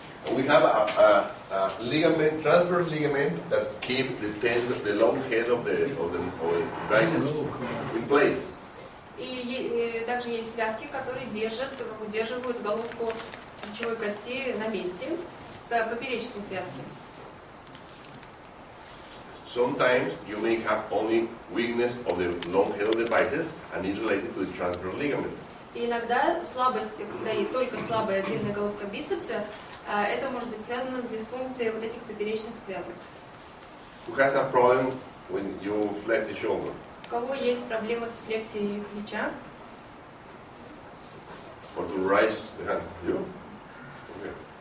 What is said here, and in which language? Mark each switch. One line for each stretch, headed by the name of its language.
English: We have a ligament, transverse ligament that keep the long head of the biceps in place.
Russian: И также есть связки, которые удерживают головку плечевой кости на месте, поперечные связки.
English: Sometimes you may have only weakness of the long head of the biceps and it's related to the transverse ligament.
Russian: И иногда слабость, когда и только слабая длинная головка бицепса, это может быть связано с дисфункцией вот этих поперечных связок.
English: Who has a problem when you flex the shoulder?
Russian: У кого есть проблемы с флексией плеча?
English: Or to raise the hand? You? Okay.